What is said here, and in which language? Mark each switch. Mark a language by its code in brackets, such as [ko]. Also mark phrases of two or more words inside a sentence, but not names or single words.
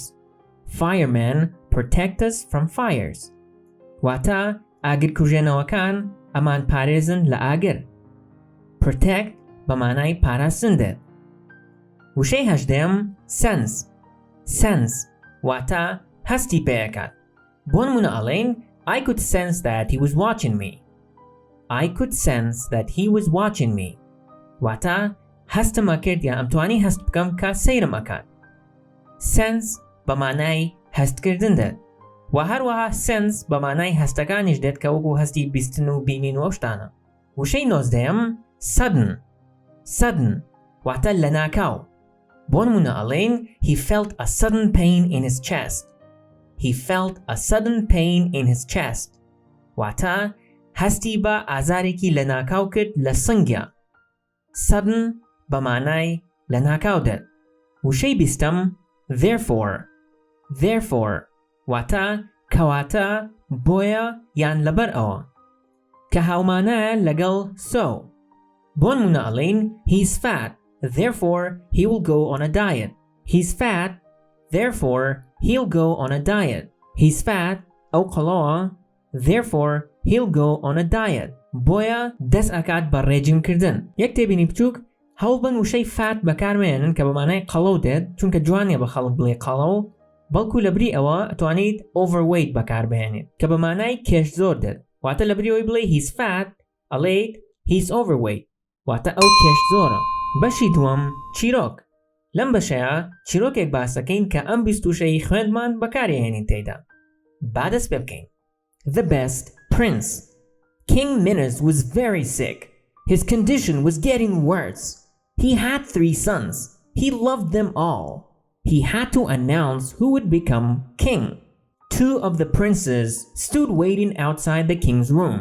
[en] Firemen protect us from fires. [ckb] واتە ئاگرکوژێنەوەکان ئەمان پارێزن لە ئاگر. protect بە مانای پاراستن دێت. وشەی هەژدەیەم sense واتە هەستی پێیەکات. بۆ نمونە ئەڵێین [en] I could sense that he was watching me. I could sense that he was watching me. [ckb] واتە هەستم ئەکرد یا ئەمتوانی هەست بکەم کە سەیرم ئەکات. sense بە مانای هەستکردن دێت و هەروەها sense بە مانای هەستەکانیش دێت کە وەکو هەستی بیستن و بینین و شتانە. وشەی نۆزدەیەم sudden واتە لە ناکاو. بۆ نمونە ئەڵێین [en] he felt a sudden pain in his chest. He felt a sudden pain in his chest. [ckb] واتە هەستی بە ئازارێکی لە ناکاو کرد لە سنگیا. sudden بە مانای لە ناکاو دێت. وشەی بیستەم therefore واتە کەواتە بۆیە یان لەبەر ئەوە کە هاومانایە لەگەڵ so. بۆ نمونە ئەڵێین [en] he's fat therefore he will go on a diet. He's fat therefore he'll go on a diet. He's fat [ckb] ئەو قەڵەوە [en] therefore he'll go on a diet. [ckb] بۆیە دەست ئەکات بە ڕێجیمکردن. یەک تێبینی بچووک هەوڵبن وشەی فات بەکارمێنن کە بە مانای قەڵەو دێت چونکە جوانیە بە خەڵک بڵێ قەڵەو بەڵکو لە بری ئەوە ئەتوانیت overweight بەکاربهێنیت کە بە مانای کێش زۆر دێت. واتە لە بری ئەوەی بڵێ [en] he's fat [ckb] ئەڵێیت [en] he's overweight [ckb] واتە ئەو کێش زۆرە. بەشی دووەم چیرۆک. لەم بەشەیە چیرۆکێک باسەکەین کە ئەم بیستوشەی خوێندمان بەکارهێنین تێیدا. با دەست پێ بکەین. [en] The best prince. King Minos was very sick. His condition was getting worse. He had 3 sons. He loved them all. He had to announce who would become king. 2 of the princes stood waiting outside the king's room.